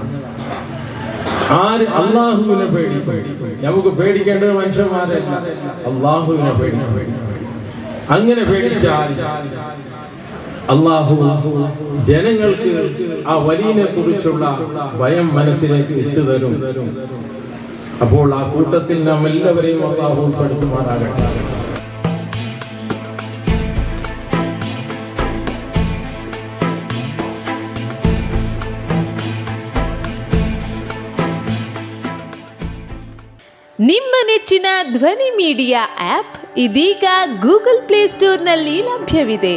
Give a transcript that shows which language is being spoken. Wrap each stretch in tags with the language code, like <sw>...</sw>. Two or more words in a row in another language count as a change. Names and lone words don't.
<ml>ആര് അല്ലാഹുവിനെ പേടിക്കും, നമുക്ക് പേടിക്കേണ്ടത് മനുഷ്യന്മാരല്ല, അല്ലാഹുവിനെ പേടിക്കും. അങ്ങനെ പേടിച്ചാൽ അല്ലാഹു ജനങ്ങൾക്ക് ആ വലിയനെ കുറിച്ചുള്ള ഭയം മനസ്സിലേക്ക് ഇട്ടുതരും. അപ്പോൾ ആ കൂട്ടത്തിൽ നാം എല്ലാവരെയും അല്ലാഹു ഉൾപ്പെടുത്തുമാറാകട്ടെ.</ml> <kn>ನಿಮ್ಮ ನೆಚ್ಚಿನ ಧ್ವನಿ ಮೀಡಿಯಾ ಆಪ್ ಇದೀಗ ಗೂಗಲ್ ಪ್ಲೇಸ್ಟೋರ್ನಲ್ಲಿ ಲಭ್ಯವಿದೆ.</kn>